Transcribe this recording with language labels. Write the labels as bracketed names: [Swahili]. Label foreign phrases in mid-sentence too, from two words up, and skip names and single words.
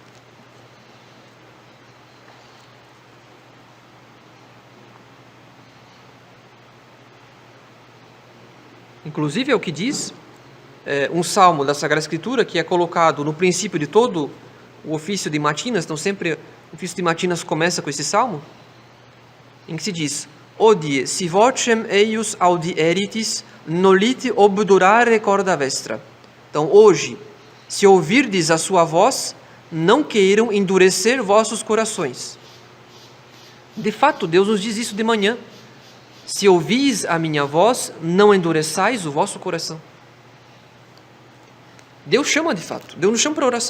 [Portuguese] Inclusive é o que diz um salmo da Sagrada Escritura, que é colocado no princípio de todo o ofício de matinas. Então sempre o ofício de matinas começa com esse salmo, em que se diz: [Latin] Odie, si vocem eius audieritis, nolite obdurare corda vestra. [Portuguese] Então, hoje, se ouvirdes a sua voz, não queiram endurecer vossos corações. De fato, Deus nos diz isso de manhã. Se ouvis a minha voz, não endureçais o vosso coração. Deus chama de fato, Deus nos chama para a oração.